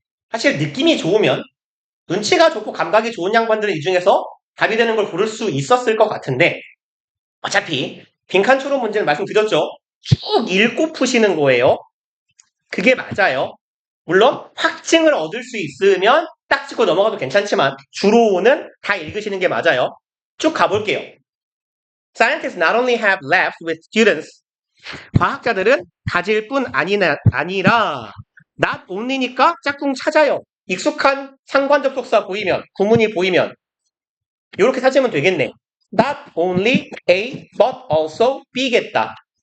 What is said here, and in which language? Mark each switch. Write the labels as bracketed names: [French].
[Korean] 사실 느낌이 좋으면 눈치가 좋고 감각이 좋은 양반들은 이 중에서 답이 되는 걸 고를 수 있었을 것 같은데 어차피 빈칸 추론 문제는 말씀드렸죠. 쭉 읽고 푸시는 거예요. 그게 맞아요. 물론 확증을 얻을 수 있으면 딱 찍고 넘어가도 괜찮지만 주로는 다 읽으시는 게 맞아요. 쭉 가볼게요. [English] Scientists not only have labs with students. [Korean] 과학자들은 가질 뿐 아니라 not only니까 짝꿍 찾아요. 익숙한 상관 접속사 보이면 구문이 보이면 이렇게 찾으면 되겠네. [English] Not only A but also B겠다.